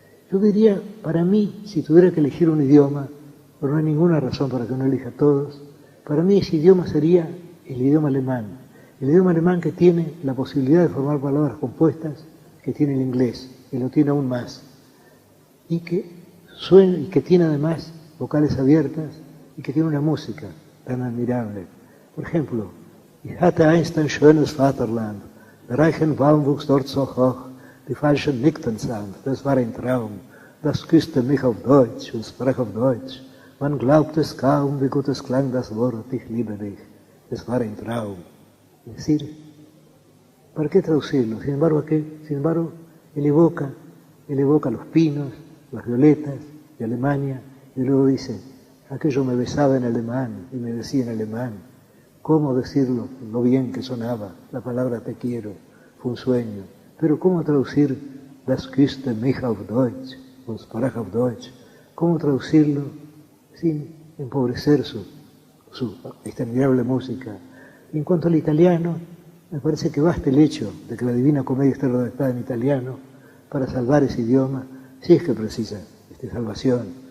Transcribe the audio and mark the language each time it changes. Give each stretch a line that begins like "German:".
Spanish: Yo diría, para mí, si tuviera que elegir un idioma, pero no hay ninguna razón para que uno elija todos, para mí ese idioma sería el idioma alemán. El idioma alemán que tiene la posibilidad de formar palabras compuestas que tiene el inglés, que lo tiene aún más, y que suena y que tiene además vocales abiertas y que tiene una música tan admirable. Por ejemplo,
German: Ich hatte einst ein schönes Vaterland, der Reichenbaum wuchs dort so hoch, die Falschen nickten sanft, das war ein Traum, das küsste mich auf Deutsch und sprach auf Deutsch. Man glaubt es kaum, wie gut es klang das Wort, ich liebe dich, das war ein Traum.
Spanish: Es decir, ¿para qué traducirlo? Sin embargo, él evoca los pinos, las violetas de Alemania, y luego dice, aquello me besaba en alemán y me decía en alemán. ¿Cómo decirlo? Lo bien que sonaba la palabra te quiero, fue un sueño. Pero ¿cómo traducir
German: das küsste mich auf Deutsch, und sprach auf Deutsch?
Spanish: ¿Cómo traducirlo sin empobrecer su admirable música? En cuanto al italiano, me parece que basta el hecho de que la Divina Comedia esté redactada en italiano para salvar ese idioma, si es que precisa salvación.